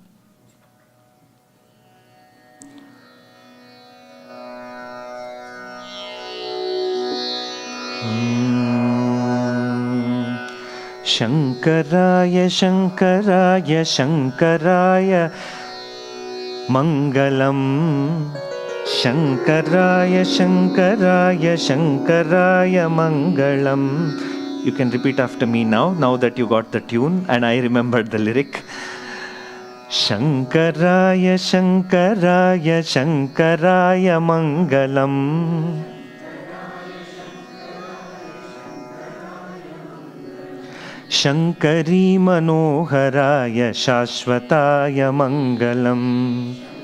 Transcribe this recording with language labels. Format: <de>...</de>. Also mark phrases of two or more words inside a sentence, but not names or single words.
<sa>Shankaraya Shankaraya Shankaraya Mangalam. Shankaraya Shankaraya Shankaraya Mangalam.</sa> <en>You can repeat after me now that you got the tune and I remembered the lyric.</en> <sa>Shankaraya Shankaraya Shankaraya Mangalam. Shankari Manoharaya Shashvataya Mangalam.</sa>